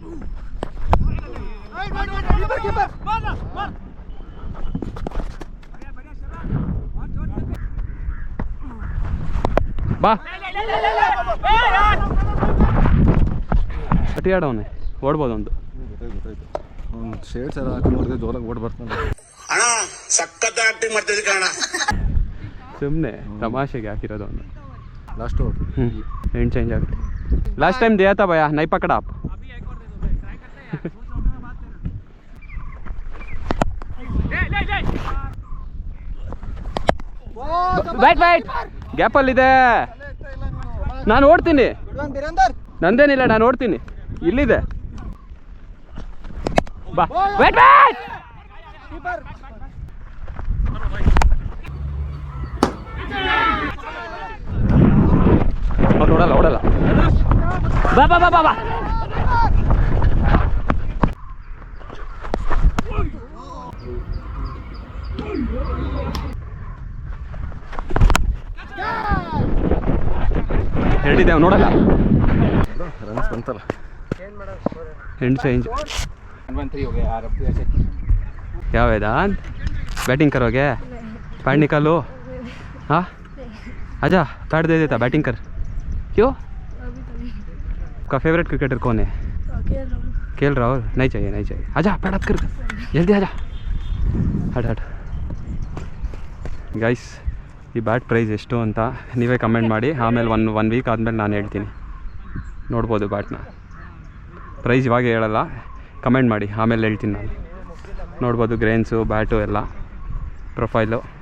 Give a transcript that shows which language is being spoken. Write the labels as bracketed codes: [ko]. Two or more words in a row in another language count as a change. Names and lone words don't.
[kn] ಬಾ ಅಟಿ ಆಡವನೆ ಓಡ್ಬೋದು ಒಂದು ಗೊತ್ತಾಯ್ತು ಅವ್ನು ಶೇಡ್ಸ್ ಎಲ್ಲ ಹಾಕಿ ನೋಡಿದ್ರೆ ಜೋರಾಗಿ ಓಡ್ ಬರ್ತಾನೆ. ಸುಮ್ಮನೆ ತಮಾಷೆಗೆ ಹಾಕಿರೋದು ಅವನು. [en] last over end change [kn] ಆಗುತ್ತೆ. [en] last time [hi] दिया था भैया, नहीं पकड़ा आप. [kn] बैट ಗ್ಯಾಪ್ ಅಲ್ಲಿದೆ. ನಾನು ಓಡ್ತೀನಿ, ನಂದೇನಿಲ್ಲ, ನಾನು ಓಡ್ತೀನಿ. ಇಲ್ಲಿದೆ ಬಾ. ವೇಟ್ ಓಡಲ್ಲ ಓಡಲ್ಲ. ಬಾ ಬಾ ಬಾ ಬಾ ಬಾ. ಹೇಳಿದೆ ಅವ್ನು ನೋಡಲ್ಲ. ರನ್ಸ್ ಬಂತಲ್ಲ. [en] end change. [hi] क्या वेदांत बैटिंग करोगे? पैड निकालो. हाँ आजा, पैड दे देता, बैटिंग कर. क्यों? आपका फेवरेट क्रिकेटर कौन है? KL राहुल. नहीं चाहिए नहीं चाहिए. आजा [en] pad up [hi] कर, जल्दी आजा. हट हट. [kn] ಗೈಸ್ ಈ [en] bat price [kn] ಎಷ್ಟು ಅಂತ ನೀವೇ ಕಮೆಂಟ್ ಮಾಡಿ. ಆಮೇಲೆ [en] one week [kn] ಆದಮೇಲೆ ನಾನು ಹೇಳ್ತೀನಿ. ನೋಡ್ಬೋದು ಬ್ಯಾಟ್ನ ಪ್ರೈಸ್ ಇವಾಗ ಹೇಳಲ್ಲ, ಕಮೆಂಟ್ ಮಾಡಿ ಆಮೇಲೆ ಹೇಳ್ತೀನಿ ನಾನು. ನೋಡ್ಬೋದು ಗ್ರೇನ್ಸು, ಬ್ಯಾಟು ಎಲ್ಲ ಪ್ರೊಫೈಲು.